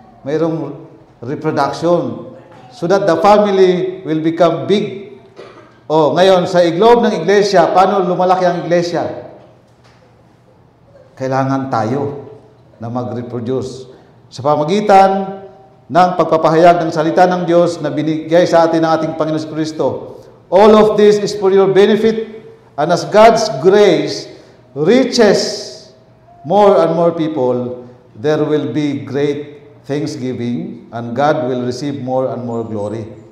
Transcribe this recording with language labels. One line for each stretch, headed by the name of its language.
Filipino: Mayroong
English: reproduction so that the family will become big.
Filipino: Ngayon, sa igloob ng iglesia, paano lumalaki ang iglesia? Kailangan tayo na mag-reproduce. Sa pamagitan ng pagpapahayag ng salita ng Diyos na binigay sa atin ng ating Panginoon Kristo.
English: All of this is for your benefit. And as God's grace reaches more and more people, there will be great thanksgiving and God will receive more and more glory.